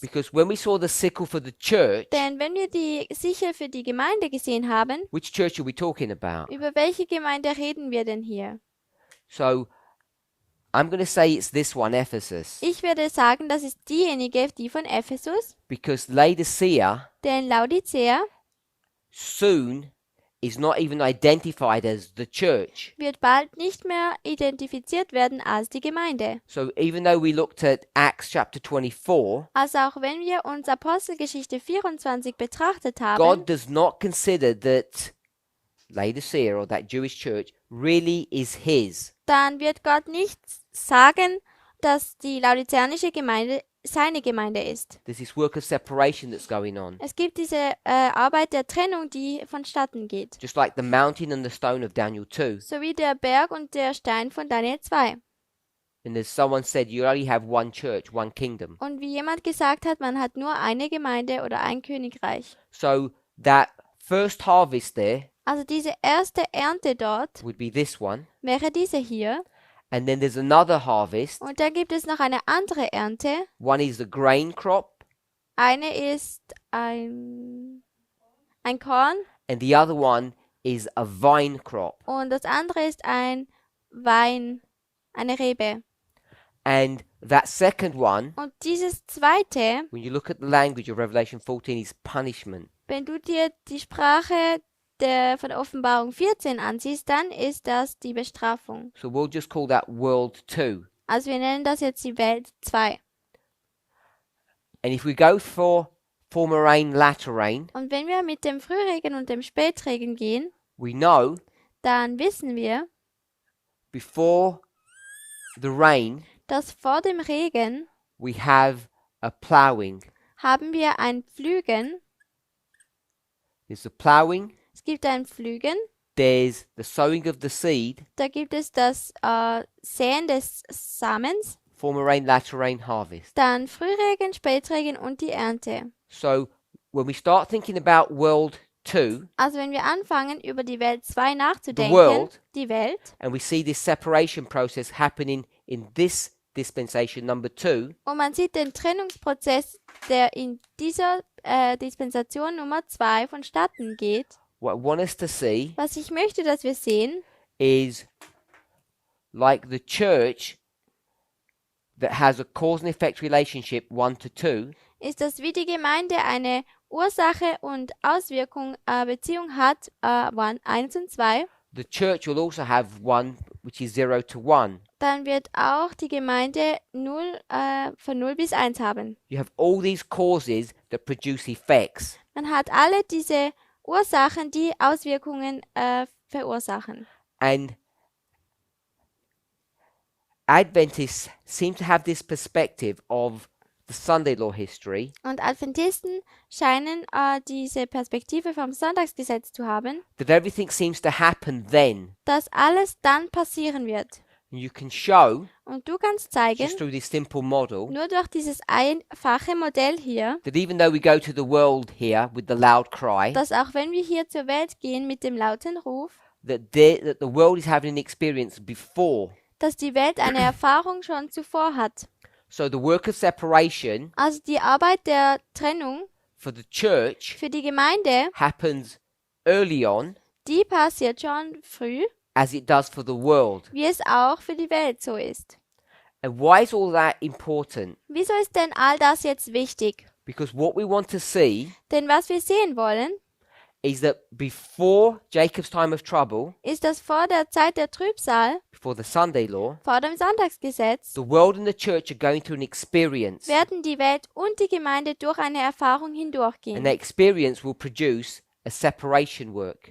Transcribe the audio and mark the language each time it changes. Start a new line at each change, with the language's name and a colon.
English: because when we saw the sickle for the church,
German: denn wenn wir die Sichel für die Gemeinde gesehen haben,
English: which church are we talking about?
German: über welche Gemeinde reden wir denn hier?
English: So I'm going to say it's this one, Ephesus,
German: Ich würde sagen, das ist diejenige, die von Ephesus,
English: because Laodicea
German: denn Laodicea
English: soon is not even identified as the church.
German: wird bald nicht mehr identifiziert werden als die Gemeinde.
English: So even though we looked at Acts chapter 24,
German: Also auch wenn wir uns Apostelgeschichte 24 betrachtet haben,
English: God does not consider that Laodicea or that Jewish church really is his.
German: dann wird Gott nicht sagen, dass die laodiceanische Gemeinde seine Gemeinde ist.
English: There's this work of separation that's going on.
German: Es gibt diese Arbeit der Trennung, die vonstatten geht.
English: Just like the mountain and the stone of Daniel 2.
German: So wie der Berg und der Stein von Daniel 2.
English: And as someone said, you only have one church, one kingdom.
German: Und wie jemand gesagt hat, man hat nur eine Gemeinde oder ein Königreich.
English: So that first harvest there
German: Also diese erste Ernte dort
English: would be this one.
German: wäre diese hier.
English: And then there's another harvest.
German: Und dann gibt es noch eine andere Ernte.
English: One is the grain crop.
German: Eine ist ein Korn
English: And the other one is a vine crop.
German: und das andere ist ein Wein, eine Rebe.
English: And that second one,
German: Und dieses zweite,
English: when you look at the language of Revelation 14, is punishment.
German: wenn du dir die Sprache von der Offenbarung 14 ansiehst, dann ist das die Bestrafung.
English: So we'll just call that world 2.
German: Also wir nennen das jetzt die Welt 2.
English: And if we go for former rain, latter rain,
German: Und wenn wir mit dem Frühregen und dem Spätregen gehen,
English: we know
German: dann wissen wir,
English: before the rain,
German: dass vor dem Regen
English: we have a ploughing.
German: haben wir ein Pflügen.
English: There's the ploughing,
German: Es gibt ein Pflügen,
English: there's the sowing of the seed,
German: da gibt es das Säen des Samens,
English: former rain, latter rain, harvest.
German: dann Frühregen, Spätregen und die Ernte.
English: So when we start thinking about world 2,
German: Also wenn wir anfangen, über die Welt 2
English: The
German: nachzudenken,
English: world.
German: die Welt,
English: and we see this separation process happening in this dispensation number 2,
German: und man sieht den Trennungsprozess, der in dieser Dispensation Nummer 2 vonstatten geht.
English: what I want us to see
German: Was ich möchte, dass wir sehen,
English: is like the church that has a cause and effect relationship 1 to 2,
German: ist, dass wie die Gemeinde eine Ursache und Auswirkung Beziehung hat, 1 und 2,
English: the church will also have one which is 0 to 1.
German: dann wird auch die Gemeinde von 0 bis 1 haben.
English: You have all these causes that produce effects.
German: Man hat alle diese Ursachen, die Auswirkungen verursachen.
English: And Adventists seem to have this perspective of the Sunday law history,
German: Und Adventisten scheinen diese Perspektive vom Sonntagsgesetz zu haben,
English: that everything seems to happen then.
German: dass alles dann passieren wird.
English: And you can show,
German: Und du kannst zeigen,
English: just through this simple model,
German: nur durch dieses einfache Modell hier,
English: that even though we go to the world here with the loud cry,
German: dass auch wenn wir hier zur Welt gehen mit dem lauten Ruf,
English: that the world is having an experience before.
German: dass die Welt eine Erfahrung schon zuvor hat.
English: So the work of separation
German: Also die Arbeit der Trennung
English: for the church
German: für die Gemeinde,
English: happens early on,
German: die passiert schon früh,
English: as it does for the world.
German: wie es auch für die Welt so ist.
English: And why is all that important?
German: Wieso ist denn all das jetzt wichtig?
English: Because what we want to see
German: Denn was wir sehen wollen,
English: is that before Jacob's time of trouble,
German: ist, dass vor der Zeit der Trübsal,
English: before the Sunday law,
German: vor dem Sonntagsgesetz,
English: the world and the church are going through an experience.
German: werden die Welt und die Gemeinde durch eine Erfahrung
English: And
German: hindurchgehen.
English: that experience will produce a separation work.